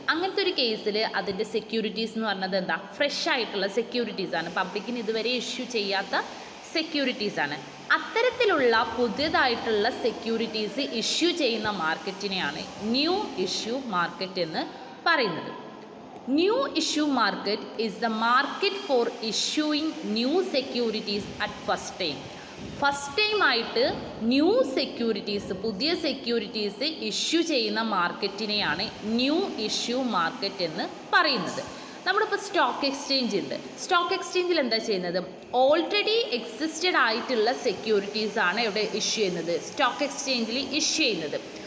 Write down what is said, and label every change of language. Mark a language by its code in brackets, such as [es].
[ml] അങ്ങനത്തെ ഒരു കേസിൽ അതിൻ്റെ സെക്യൂരിറ്റീസ് എന്ന് പറഞ്ഞത് എന്താ, ഫ്രഷ് ആയിട്ടുള്ള സെക്യൂരിറ്റീസാണ്, പബ്ലിക്കിന് ഇതുവരെ ഇഷ്യൂ ചെയ്യാത്ത സെക്യൂരിറ്റീസാണ്. അത്തരത്തിലുള്ള പുതിയതായിട്ടുള്ള സെക്യൂരിറ്റീസ് ഇഷ്യൂ ചെയ്യുന്ന മാർക്കറ്റിനെയാണ് ന്യൂ ഇഷ്യൂ മാർക്കറ്റ് എന്ന് പറയുന്നത്. [en] New issue market is the market for issuing new securities at first time. [ml] First time ആയിട്ട് ന്യൂ സെക്യൂരിറ്റീസ്, പുതിയ സെക്യൂരിറ്റീസ് ഇഷ്യൂ ചെയ്യുന്ന മാർക്കറ്റിനെയാണ് ന്യൂ ഇഷ്യൂ മാർക്കറ്റ് എന്ന് പറയുന്നത്. നമ്മളിപ്പോൾ സ്റ്റോക്ക് എക്സ്ചേഞ്ച് ഉണ്ട്. സ്റ്റോക്ക് എക്സ്ചേഞ്ചിൽ എന്താ ചെയ്യുന്നത്, ഓൾറെഡി എക്സിസ്റ്റഡ് ആയിട്ടുള്ള സെക്യൂരിറ്റീസാണ് ഇവിടെ ഇഷ്യൂ ചെയ്യുന്നത്, സ്റ്റോക്ക് എക്സ്ചേഞ്ചിൽ ഇഷ്യൂ ചെയ്യുന്നത്.